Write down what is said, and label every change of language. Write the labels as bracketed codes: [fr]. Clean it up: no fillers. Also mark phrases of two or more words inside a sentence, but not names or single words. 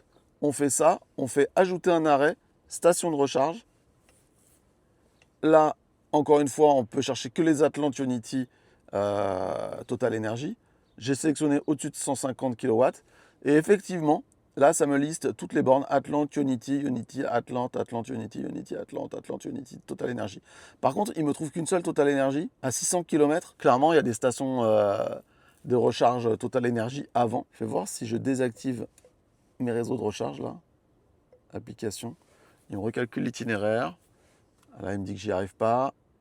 [fr] On fait ça, on fait ajouter un arrêt, station de recharge. Là, encore une fois, on peut chercher que les Atlantes Ionity Total Energy. J'ai sélectionné au-dessus de 150 kW. Et effectivement, là, ça me liste toutes les bornes Atlante, Ionity, Ionity, Atlante, Atlante, Ionity, Ionity, Atlante, Atlante, Ionity, Total Energy. Par contre, il me trouve qu'une seule Total Energy à 600 km. Clairement, il y a des stations de recharge Total Energy avant. Je vais voir si je désactive mes réseaux de recharge là. Application. Il me recalcule l'itinéraire. Là, il me dit que j'y arrive pas.